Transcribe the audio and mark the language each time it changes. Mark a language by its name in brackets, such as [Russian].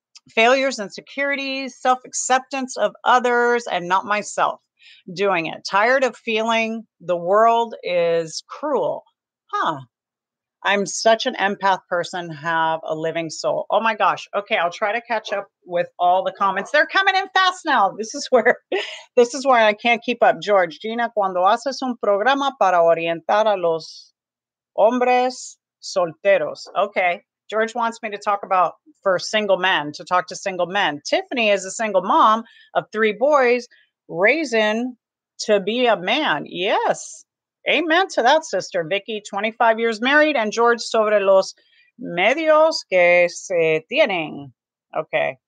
[English] Failures, insecurities, self-acceptance of others, and not myself. doing it. Tired of feeling the world is cruel. Huh. I'm such an empath person, have a living soul. Oh my gosh. Okay, I'll try to catch up with all the comments. They're coming in fast now. This is where I can't keep up. [Spanish] George, Gina, cuando haces un programa para orientar a los hombres solteros. [English] Okay. George wants me to talk about for single men, to talk to single men. Tiffany is a single mom of 3 boys, raising to be a man. Yes. Amen to that, sister. Vicky, 25 years married, and George, [Spanish] sobre los medios que se tienen. [English] Okay.